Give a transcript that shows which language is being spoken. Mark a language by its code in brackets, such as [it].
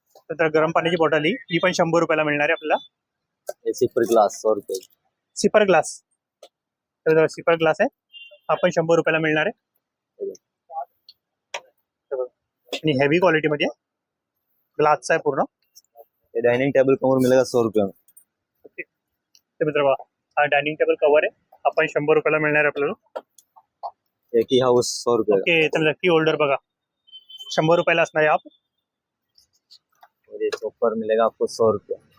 [mr] तर गरम पाण्याची बॉटल ही पण 100 रुपयाला मिळणार आहे आपल्याला. [hi] ये सिपर ग्लास 100 रुपए. Sipper glass. [mr] तर सिपर ग्लास आहे, हा पण 100 रुपयाला मिळणार आहे. आणि हेवी क्वालिटी मध्ये ग्लासचा आहे पूर्ण. [hi] ये डाइनिंग टेबल कवर मिलेगा 100 रुपए में. [mr] तर मित्र बघा हा डायनिंग टेबल कव्हर आहे, हा पण 100 रुपयाला मिळणार आहे आपल्याला. [hi] ये की हाउस 100 रुपए का. [mr] ओके, तर की होल्डर बघा 100 रुपयाला असणार आहे. [hi] आप और ये चॉपर मिलेगा आपको 100 रुपए.